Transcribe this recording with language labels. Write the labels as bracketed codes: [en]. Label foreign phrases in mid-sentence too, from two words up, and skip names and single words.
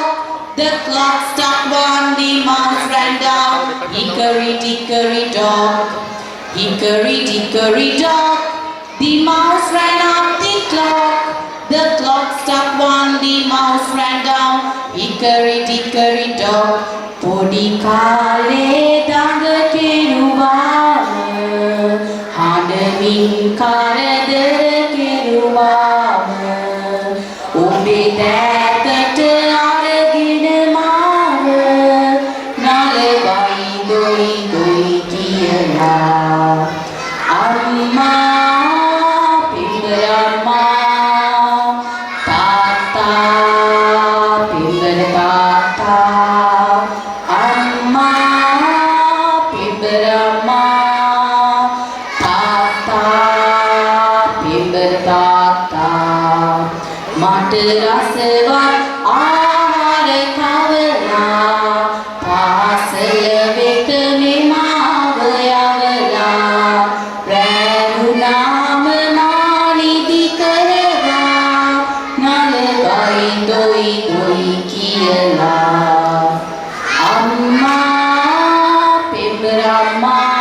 [en] The clock struck 1, the mouse ran down. Hickory dickory dock, hickory dickory dock, the mouse ran up the clock. The clock struck 1, the mouse ran down. Hickory dickory dock. [si] පොඩි කාලේ දඟ කෙරුවම, හැනමින් කරදර කෙරුවම. ඔබේ දෑකට අරගෙන මාව, නලවයි දොයි දොයි කියලා. අම්මා පෙම්බරම්මා, තාත්තා පෙම්බරතාත්තා. අම්මා පෙම්බරම්මා, තාත්තා පෙම්බරතාත්තා. මට රසවත් ආහාර කවලා පාසල වෙත මෙමාව යවලා රැඳුනාම මානිදි කරවා නලවයි දොයි දොයි කියලා අම්මා පෙම්බරම්මා